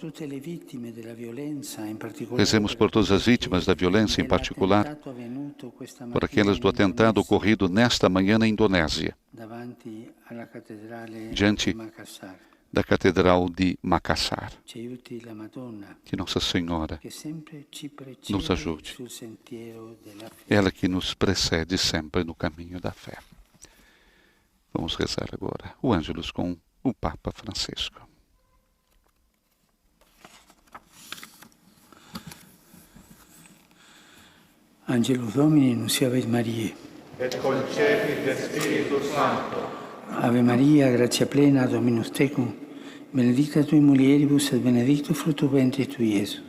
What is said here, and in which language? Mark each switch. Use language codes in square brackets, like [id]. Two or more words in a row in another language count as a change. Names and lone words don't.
[pt] Rezemos por todas as vítimas da violência, em particular por aquelas do atentado ocorrido nesta manhã na Indonésia, diante da Catedral de Makassar. Que Nossa Senhora nos ajude. Ela que nos precede sempre no caminho da fé. Vamos rezar agora o Ângelus com o Papa Francisco. [la] Angelus Domini, nunciavit Mariae. Et concepit Spiritus Sancto. Ave Maria, gratia plena, Dominus tecum, benedicta tui mulieribus et benedictus fructus ventris tui, Iesus.